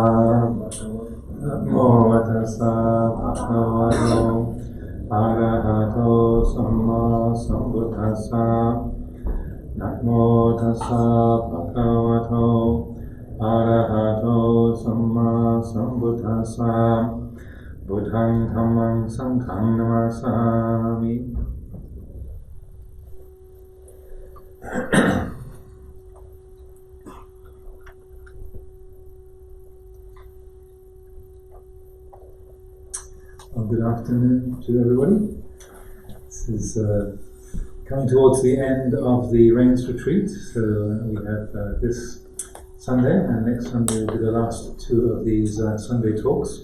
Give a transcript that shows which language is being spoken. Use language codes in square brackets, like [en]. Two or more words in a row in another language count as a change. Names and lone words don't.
[pi] Namo tassa bhagavato arahato samma sambuddhassa. Namo tassa bhagavato arahato samma sambuddhassa. Buddhang dhammang sanghang namasami. [en] Well, good afternoon to everybody. This is coming towards the end of the Rains Retreat, so we have this Sunday and next Sunday will be the last two of these Sunday talks.